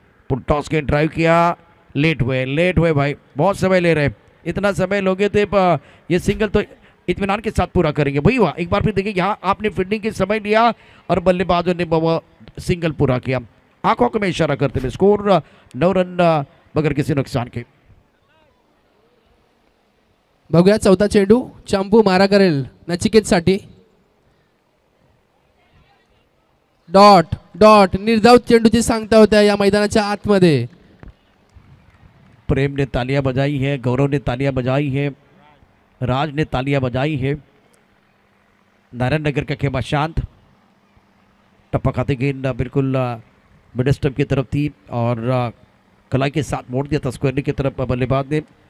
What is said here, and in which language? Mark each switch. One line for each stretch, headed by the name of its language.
Hindi: पुल toss के drive किया, late हुए भाई, बहुत समय ले रहे। इतना समय लोगे तो ये सिंगल तो इत्मीनान के साथ पूरा करेंगे। वही हुआ। एक बार फिर देखिए यहाँ आपने फील्डिंग के समय लिया और बल्लेबाजों ने सिंगल पूरा किया। आंखों में इशारा करते हुए स्कोर 9 रन बगैर किसी नुकसान के।
Marathi: बघूया चौथा चेंडू चंपू मारा करेल नचिकेत साठी। डॉट डॉट निर्धाव चेंडूची सांगता होत्या या मैदानाच्या आतमध्ये.
Hindi: प्रेम ने तालियां बजाई है, गौरव ने तालियां बजाई है, राज ने तालियां बजाई है. नारायण नगर का खेमा शांत. टप्पा खाते गेंद बिल्कुल मिड स्टंप की तरफ थी और कलाई के साथ मोड़ दिया था स्क्वायर की तरफ बल्लेबाज ने.